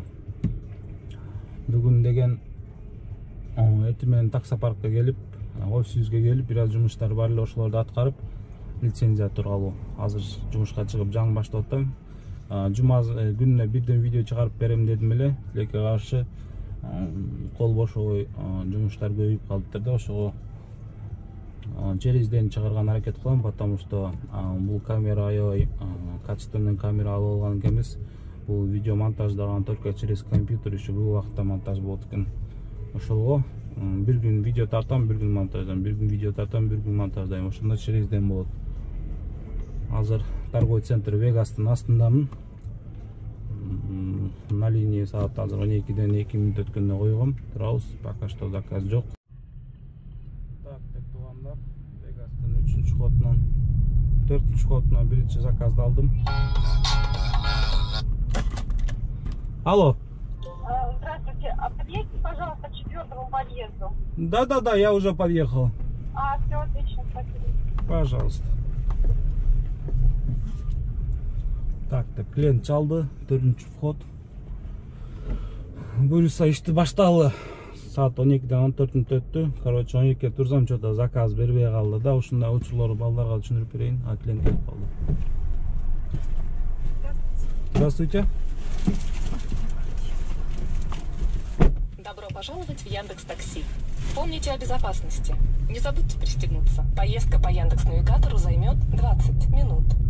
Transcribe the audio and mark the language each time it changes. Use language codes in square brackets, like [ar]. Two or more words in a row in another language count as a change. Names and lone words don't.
[ky] Бүгүн деген эртең менен таксопаркка келип, офисибизге келип, бир аз жумуштар бар эле, ошолорду аткарып, лицензия тууралуу азыр жумушка чыгып жаңы баштап атам. Жума күнүнө бирден видео чыгарып берем дедим эле. Тилекке каршы кол бошобой жумуштар көбөйүп калыптыр да, ошого [ru] через день [ky] чыгарган аракет кылам, [ru] потому что [ky] бул камера аябай качественный камера алып алган экенбиз. Бул видео монтаждаган [ru] только через компьютер, [ky] еще бул убакытта монтаж болот экен. Ошолго бир күн видео тартам, бир күн монтаждайм, бир күн видео тартам, бир күн монтаждайм. Ошондо [ru] через день [ky] болот. Азыр [ru] торговый центр [ky] Вегастын астындамын. [ru] На линии [ky] саат азыр 12-ден 2 мүнөт өткөндө койгом. Турабыз, [ru] пока что [ky] заказ жок. Так, туугандар, Вегастын 3-ходунан 4-ходунан биринчи заказды алдым. [ru] Алло. Здравствуйте, а подъедьте, пожалуйста, к 4-му подъезду. Да, я уже подъехал. Все отлично, спасибо. [ky] Пожалуйста. Так, клиент чалды, 4-чү вход. Буюрса ишти башталды. Саат 12-ден 14 мүнөт өттү. Короче, 12-ге турсам, чота заказ бербей калды да. Ушундай учурлорду балдарга түшүндүрүп берейин. Клиент келип калды. [ru] Здравствуйте. Добро пожаловать в Яндекс.Такси. Помните о безопасности. Не забудьте пристегнуться. Поездка по Яндекс.Навигатору займет 20 минут.